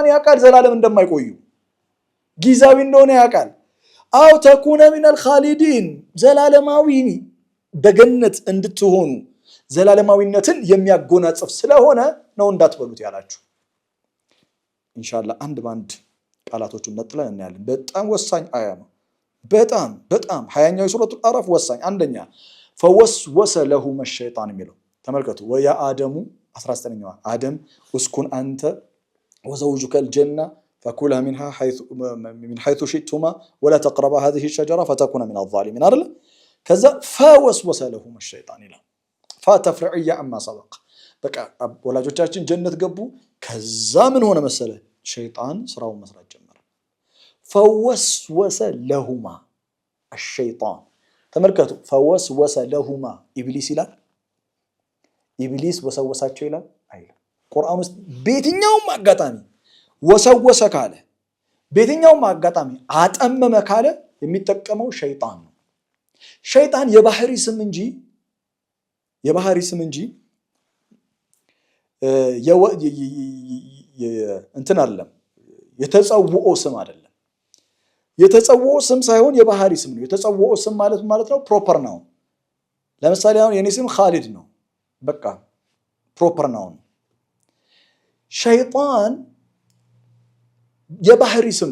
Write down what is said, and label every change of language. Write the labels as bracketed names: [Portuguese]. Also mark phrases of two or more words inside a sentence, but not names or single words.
[Amharic] ያውቃል ዘላለም እንደማይቆዩ፣ ጊዜያዊ እንደሆነ ያውቃል። [Arabic] أو تكونا من الخالدين፣ [Amharic] ዘላለማዊ በገነት እንድትሆኑ ዘላለማዊነትን የሚያጎናጽፍ ስለሆነ ነው እንዳትበሉት ያላችሁ። ኢንሻአላህ አንድ ባንድ ቃላቶቹን ነጥለን እናያለን። በጣም ወሳኝ አያ ነው። በጣም 20ኛው የሱረቱል አዕራፍ ወሳኝ። አንደኛ [Arabic] فوسوس لهما الشيطان [Amharic] የሚለው ተመልከቱ። [Arabic] ويا آدم 19ኛዋ አደም اسكن أنت وزوجك الجنة فكلا منها من حيث شئتما ولا تقربا هذه الشجرة فتكونا من الظالمين [Amharic] አይደል ከዛ [Arabic] فوسوس لهما الشيطان ይላል فتفرعية عما سبق በቃ [Amharic] ወላጆቻችን ጀነት ገቡ ከዛ ምን ሆነ መሰለ ሸይጣን ስራውን መስራት ጀመረ [Arabic] فوسوس لهما الشيطان [Amharic] ተመልከቱ [Arabic] فوسوس لهما [Amharic] ኢብሊስ ይላል ኢብሊስ ወሰወሳቸው ይላል አይደል ቁርአን ውስጥ በየትኛውም አጋጣሚ ወሰወሰ ካለ በየትኛውም አጋጣሚ አጠመመ ካለ የሚጠቀመው ሸይጣን ነው ሸይጣን የባህሪ ስም እንጂ እንትን አይደለም የተጸውኦ ስም አይደለም የተጸውኦ ስም ሳይሆን የባህሪ ስም ነው የተጸውኦ ስም ማለት ነው ፕሮፐር ነው ለምሳሌ አሁን የኔ ስም ኻሊድ ነው በቃ ፕሮፐር ነው ሸይጣን የባህሪ ስም